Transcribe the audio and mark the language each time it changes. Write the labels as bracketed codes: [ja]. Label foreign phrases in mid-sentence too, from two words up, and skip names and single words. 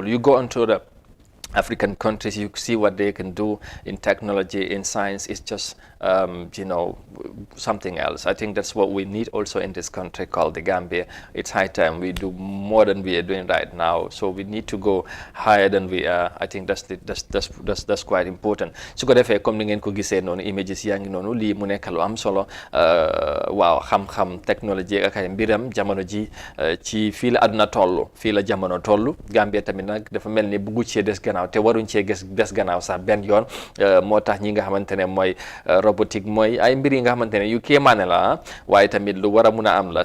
[en] You go into the African countries, you see what they can do in technology, in science. It's just something else. I think that's what we need also in this country called the Gambia. It's high time we do more than we are doing right now. So we need to go higher than we are. I think that's quite important. [wo] Su ko defee comme ni ngeen ko gisee noonu images yaa ngi noonu lii mu nekk lu am solo waaw xam-xam technologie ak ay mbiram jamono ji ci fii la àdduna toll, fii la jamono toll. Gambia tamit nag dafa mel ni buggu cee des gannaaw te waruñ cee des gannaaw sax benn yoon. Moo tax ñi nga xamante ne mooy robotique mooy ay mbir yi nga xamante ne yu kéemaane la waaye tamit lu war a mun a am la.